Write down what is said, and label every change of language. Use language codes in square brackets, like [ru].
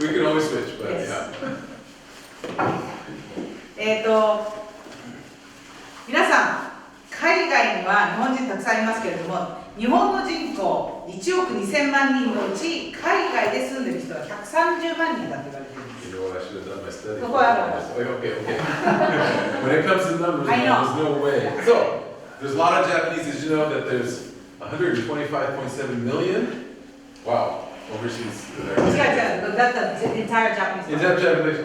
[en] We can always switch, but yeah. [ja] 皆さん、海外には日本人たくさんいますけれども、日本の人口1億2000万人のうち、海外で住んでいる人は130万人だと言われているんです。 [en] You know what, I should have done my study. [ja] ここはある。 [en] Okay. When it comes to numbers, there's no way. So, there's a lot of Japanese. Did you know that there's 125.7 million? Wow. Overseas. [ja] 違う。 [en] That's the entire Japanese. Japanese.